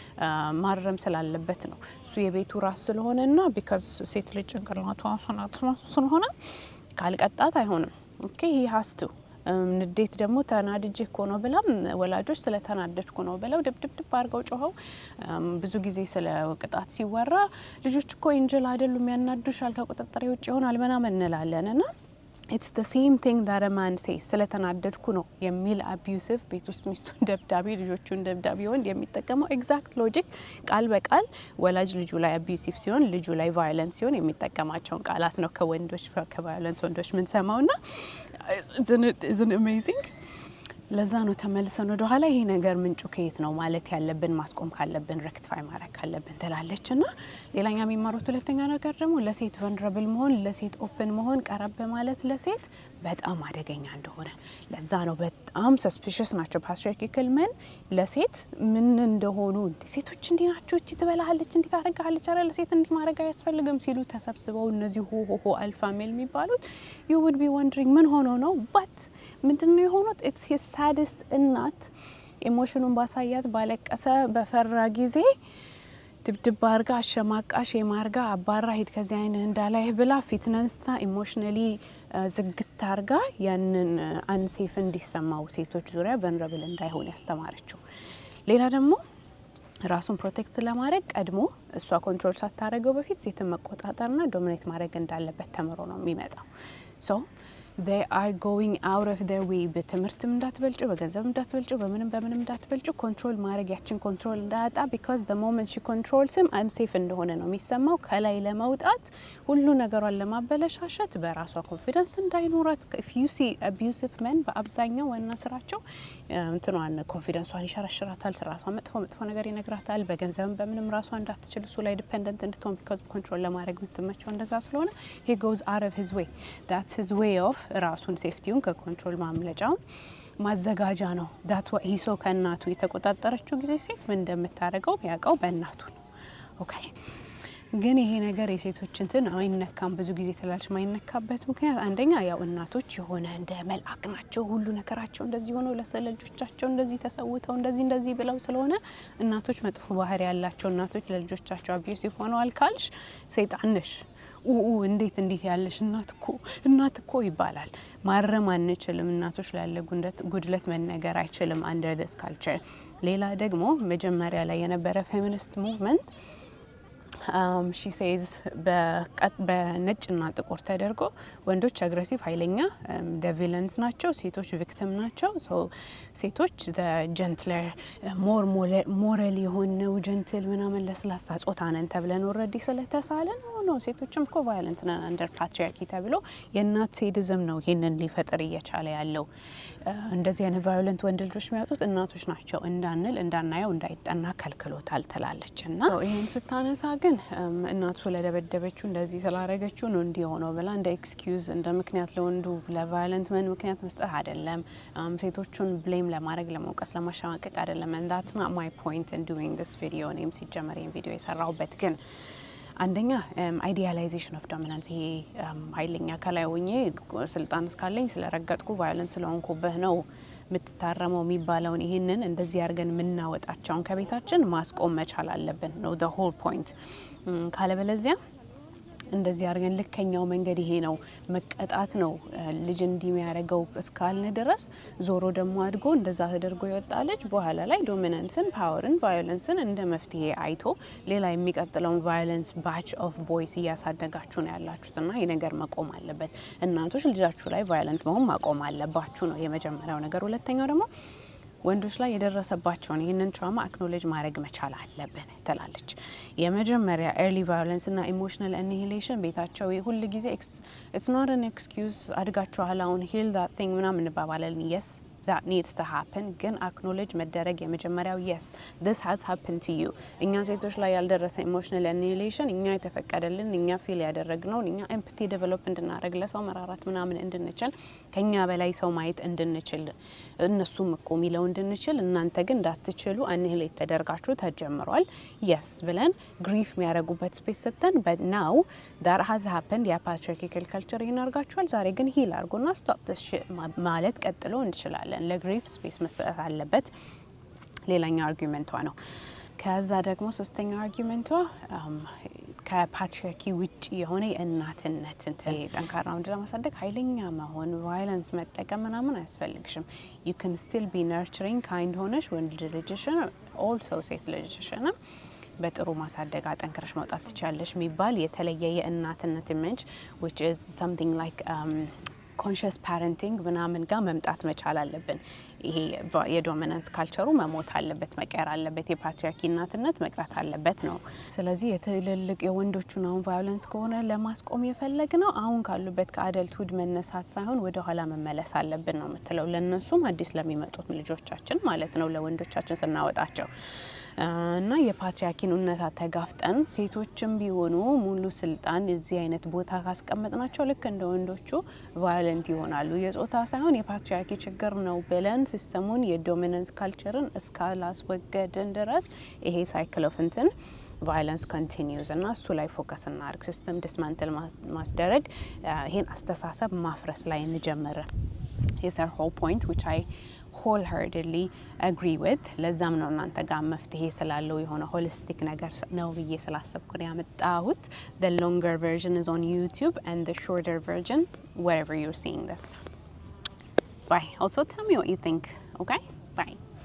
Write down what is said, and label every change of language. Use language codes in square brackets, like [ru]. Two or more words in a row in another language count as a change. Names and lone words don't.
[am] ማረም ስላለበት ነው እሱ የቤቱ ራስ ስለሆነና ቢካዝ ሴት ልጅ ጭንቅላቷ ስለሆነ ካልቀጣት አይሆንም። [en] okay he has to [am] ንዴት ደግሞ ተናድጄ እኮ ነው ብላም ወላጆች ስለተናደድኩ ነው ብለው ድብድብ አድርገው ጮኸው ብዙ ጊዜ ስለ ቅጣት ሲወራ ልጆች እኮ ኢንጀል አይደሉም ያናዱሻል ከቁጥጥር ውጭ ይሆናል ምናምን እንላለንና [en] it's the same thing that a man says [am] ስለተናደድኩ ነው የሚል አቢዩሲቭ ቤት ውስጥ ሚስቱን ደብዳቤ ልጆቹን ደብዳቤ ወንድ የሚጠቀመው [en] exact logic [am] ቃል በቃል ወላጅ ልጁ ላይ አቢዩሲቭ ሲሆን ልጁ ላይ ቫዮለንስ ሲሆን የሚጠቀማቸውን ቃላት ነው ከወንዶች ከቫዮለንስ ወንዶች ምን ሰማውና [en] isn't amazing? [am] ለዛ ነው ተመልሰን ወደ ኋላ ይሄ ነገር ምንጩ ከየት ነው ማለት ያለብን ማስቆም ካለብን ሬክቲፋይ ማድረግ ካለብን ትላለችና ሌላኛ የሚማሩት ሁለተኛ ነገር ደግሞ ለሴት ቨልነራብል መሆን ለሴት ኦፕን መሆን ቀረብ ማለት ለሴት በጣም አደገኛ እንደሆነ ለዛ ነው በጣም ሰስፒሽስ ናቸው [en] patriarchal men [am] ለሴት ምን እንደሆኑ ሴቶች እንዲ ናቸው እቺ ትበላሃለች እንዲ ታረጋለች አረ ለሴት እንዲ ማረጋ ያስፈልግም ሲሉ ተሰብስበው እነዚህ ሆሆ [en] alpha male [am] የሚባሉት [en] you would be wondering [am] ምን ሆኖ ነው but ምንድነው የሆኑት [en] it's his [am] ሳድስት እናት ኢሞሽኑን ባሳያት ባለቀሰ በፈራ ጊዜ ድብድብ አርጋ አሸማቃሽ የማርጋ አባራ ሄድ ከዚህ አይነት እንዳላይ ብላ ፊትነስታ ኢሞሽናሊ ዝግት አርጋ ያንን አንሴፍ እንዲሰማው ሴቶች ዙሪያ ቨልነራብል እንዳይሆን ያስተማረችው። ሌላ ደግሞ ራሱን ፕሮቴክት ለማድረግ ቀድሞ እሷ ኮንትሮል ሳታረገው በፊት ሴትን መቆጣጠርና ዶሚኔት ማድረግ እንዳለበት ተምሮ ነው የሚመጣው። ሶ [en] they are going out of their way [am] በትምህርትም እንዳትበልጩ በገንዘብ እንዳትበልጩ በምንም እንዳትበልጩ ኮንትሮል ማድረግ ያችን ኮንትሮል እንዳያጣ [en] because the moment she controls him unsafe [am] እንደሆነ ነው የሚሰማው ከላይ ለመውጣት ሁሉ ነገሯን ለማበለሻሸት በራሷ ኮንፊደንስ እንዳይኖራት [en] if you see abusive men [am] በአብዛኛው ዋና ስራቸው እንትኗን ኮንፊደንሷን ይሸረሽራታል ስራቷ መጥፎ ነገር ይነግራታል በገንዘብም በምንም ራሷ እንዳትችል እሱ ላይ ዲፔንደንት እንድትሆን because ኮንትሮል ለማድረግ የምትመቸው እንደዛ ስለሆነ [en] he goes out of his way that's his way of [am] ራሱን ሴፍቲውን ከኮንትሮል ማምለጫው ማዘጋጃ ነው [en] that's what he saw [am] ከእናቱ የተቆጣጠረችው ጊዜ ሴት ምን እንደምታረገው ያውቀው በእናቱ ነው ኦኬ ግን ይሄ ነገር የሴቶች እንትን አይነካም ብዙ ጊዜ ተላልሽ ማይነካበት ምክንያት አንደኛ ያው እናቶች የሆነ እንደ መልአክ ናቸው ሁሉ ነገራቸው እንደዚህ ሆነው ለልጆቻቸው እንደዚህ ተሰውተው እንደዚህ ብለው ስለሆነ እናቶች መጥፎ ባህሪ ያላቸው እናቶች ለልጆቻቸው አቢዩሲቭ ሆነዋል ካልሽ ሰይጣን ነሽ እንዴት ያለሽ እናት እኮ ይባላል ማረም አንችልም እናቶች ላለ ጉድለት መነገር አይችልም [en] under this culture [am] ሌላ ደግሞ መጀመሪያ ላይ የነበረ ፌሚኒስት ሙቭመንት she says በነጭና ጥቁር ተደርጎ ወንዶች አግሬሲቭ ኃይለኛ [en] the villains [am] ናቸው ሴቶች victim ናቸው so ሴቶች [en] the gentler more moral [am] የሆነው gentle ምናምን ለስላሳ ጾታ ነን ተብለን already ስለተሳለን ነው ሴቶችም እኮ violent ነን [en] under patriarchy [am] ተብሎ የእናት ሴዲዝም ነው ይሄንን ሊፈጥር እየቻለ ያለው እንደዚህ አይነት violent ወንድ ልጆች የሚያወጡት እናቶች ናቸው እንዳናየው እንዳይጠና ከልክሎታል ትላለችና ይሄን ስታነሳ ግን እናቱ ስለደበደበችው እንደዚህ ስላረገችው ነው እንዲሆነው ብላ እንደ ኤክስኪዩዝ እንደ ምክንያት ለወንዱ ለቫዮለንት መን ምክንያት መስጠት አይደለም ሴቶቹን ብሌም ለማድረግ ለመውቀስ ለማሸማቀቅ አይደለም [en] and that's not my point in doing this video [am] እኔም ሲጀመር ይሄን ቪዲዮ የሰራሁበት ግን አንደኛ [en] idealization of dominance [am] ይሄ ኃይለኛ ከላይ ሆኜ ስልጣን እስካለኝ ስለረገጥኩ ቫዮለንስ ስለሆንኩብህ ነው ምትታረመው የሚባለውን ይሄንን እንደዚህ አድርገን ምናወጣቸውን ከቤታችን ማስቆም መቻል አለብን ነው [en] the whole point [am] ካለበለዚያ እንደዚህ አድርገን ልከኛው መንገድ ይሄ ነው መቀጣት ነው ልጅ እንዲሚያረጋው እስካልነ ድረስ ዞሮ ደግሞ አድጎ እንደዛ ተደርጎ ይወጣለች በኋላ ላይ ዶሚናንስን ፓወርን ቫዮለንስን እንደ መፍትሄ አይቶ ሌላ የሚቀጥለውን [en] violence batch of boys [am] እያሳደጋችሁ ነው ያላችሁትና ይሄ ነገር መቆም አለበት እናቶች ልጃችሁ ላይ ቫዮለንት መሆን ማቆም አለባችሁ ነው የመጀመሪያው ነገር ሁለተኛው ደግሞ ወንዶች ላይ የደረሰባቸውን ይሄንን ትራውማ አክኖሌጅ ማድረግ መቻል አለብን ትላለች የመጀመሪያ [en] early violence [am] እና [en] emotional annihilation [am] ቤታቸው ሁሉ ጊዜ [en] it's not an excuse [am] አድጋችኋል አሁን [en] heal that thing [am] ምናምን እንባባለን [en] yes that needs to happen [am] ግን acknowledge መደረግ የመጀመሪያው yes [en] this has happened to you [am] እኛ ሴቶች ላይ ያልደረሰ [en] emotional annihilation [am] እኛ የተፈቀደልን እኛ ፊል ያደረግነው እኛ [en] empathy develop [am] እንድናደርግ ለሰው መራራት ምናምን እንድንችል ከኛ በላይ ሰው ማየት እንድንችል እነሱም እኮ ሚለው እንድንችል እናንተ ግን እንዳትችሉ annihilate ተደርጋችሁ ተጀምሯል yes ብለን grief የሚያረጉበት ስፔስ ሰጥተን [en] but now that has happened [am] ያ [en] patriarchal culture [am] ይናርጋችኋል ዛሬ ግን heal አድርጎና [en] stop this shit [am] ማለት ቀጥሎ እንችላለን ለግሪፍ ስፔስ መስጠት አለበት ሌላኛው አርጊውመንቷ ነው ከዛ ደግሞ ሶስተኛው አርጊውመንቷ ከፓትሪያርኪ ውጪ የሆነ የእናትነት ጠንካራ ወንድ ለማሳደግ ኃይለኛ መሆን ቫዮለንስ መጠቀም ምናምን አያስፈልግሽም [en] you can still be nurturing kind [am] ሆነሽ ወንድ ልጅሽን also ሴት ልጅሽን በጥሩ ማሳደግ አጠንክረሽ መውጣት ትችያለሽ የሚባል የተለየ የእናትነት [en] image which is something like conscious [am] parenting ምናምን ጋር መምጣት መቻል አለብን ይሄ የዶሚናንስ ካልቸሩ መሞት አለበት መቀየር አለበት የፓትሪያርኪ እናትነት መቅረት አለበት ነው ስለዚህ የትልልቅ የወንዶቹን አሁን ቫዮለንስ ከሆነ ለማስቆም የፈለግ ነው አሁን ካሉበት ከአደልትሁድ መነሳት ሳይሆን ወደ ኋላ መመለስ አለብን ነው የምትለው ለነሱም አዲስ ለሚመጡት ልጆቻችን ማለት ነው ለወንዶቻችን ስናወጣቸው እና የፓትሪያርኪን እውነታ ተጋፍጠን ሴቶችም ቢሆኑ ሙሉ ስልጣን እዚህ አይነት ቦታ ካስቀመጥናቸው ልክ እንደ ወንዶቹ ቫዮለንት ይሆናሉ የጾታ ሳይሆን የፓትሪያርኪ ችግር ነው ብለን ሲስተሙን የዶሚናንስ ካልቸርን እስካላስወገድን ድረስ ይሄ [en] cycle of [am] እንትን violence [en] continues [am] እና እሱ ላይ ፎከስ እናድርግ [en] system dismantle [am] ማስደረግ ይሄን አስተሳሰብ ማፍረስ ላይ እንጀምር [en] is our whole point which I wholeheartedly agree with [am] ለዛም ነው እናንተ ጋር መፍትሄ ስላለው የሆነ [en] holistic [am] ነገር ነው ብዬ ስላሰብኩ ነው ያመጣሁት [en] the longer version is on YouTube and the shorter version wherever you're seeing this bye also tell me what you think okay bye